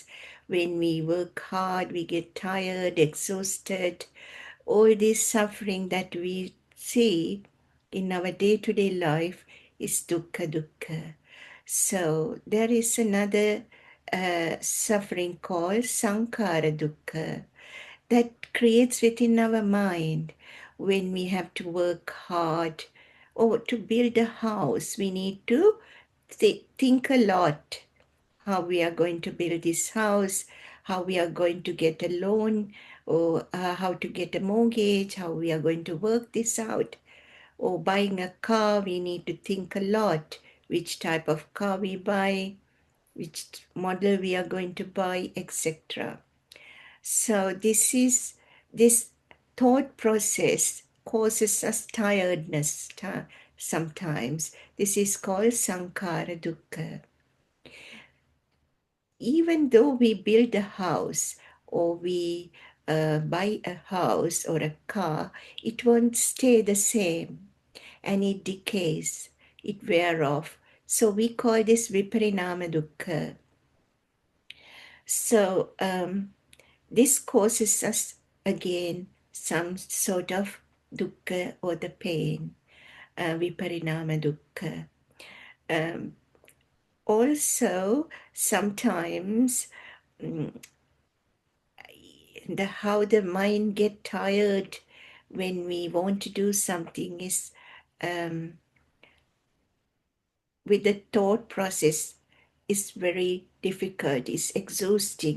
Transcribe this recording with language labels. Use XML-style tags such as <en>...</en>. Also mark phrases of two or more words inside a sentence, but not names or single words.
<en>When we work hard, we get tired, exhausted. All this suffering that we see in our day-to-day life is</en> <pi>dukkha dukkha.</pi> <en>So there is another suffering called</en> <pi>sankhara dukkha</pi> <en>that creates within our mind. When we have to work hard or to build a house, we need to think a lot how we are going to build this house, how we are going to get a loan, or how to get a mortgage, how we are going to work this out. Or buying a car, we need to think a lot which type of car we buy, which model we are going to buy, etc. So this thought process causes us tiredness sometimes. This is called</en> <pi>sankhara dukkha.</pi> <en>Even though we build a house or we buy a house or a car, it won't stay the same and it decays, it wears off. So we call this</en> <pi>viparinama dukkha.</pi> <en>So this causes us again some sort of dukkha or the pain,</en> <pi>viparinama dukkha.</pi> <en>Um, Also, sometimes mm, how the mind get tired when we want to do something is um, with the thought process is very difficult, it's exhausting.</en>